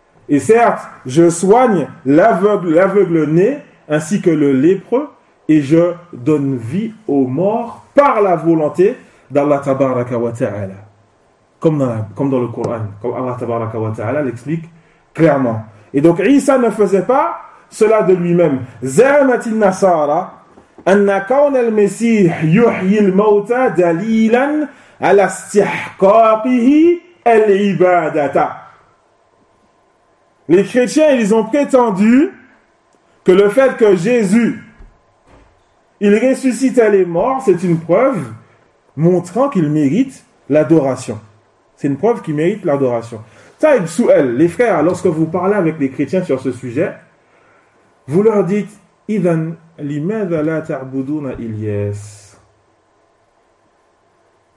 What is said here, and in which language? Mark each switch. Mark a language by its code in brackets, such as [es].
[fr] Et certes, je soigne l'aveugle-né ainsi que le lépreux et je donne vie aux morts par la volonté d'Allah Tabaraka wa Ta'ala. Comme dans le Coran, comme Allah Tabaraka wa Ta'ala l'explique clairement. Et donc Isa ne faisait pas cela de lui-même. [ar] زعمت النصارى أن كون المسيح يحيي الموتى دليلا على استحقاقه العبادة. [fr] Les chrétiens, ils ont prétendu que le fait que Jésus, il ressuscite les morts, c'est une preuve montrant qu'il mérite l'adoration. C'est une preuve qu'il mérite l'adoration. Taïb Souel, les frères, lorsque vous parlez avec les chrétiens sur ce sujet, vous leur dites, « [ar] Idan, limadha la ta'buduna Ilyas ?»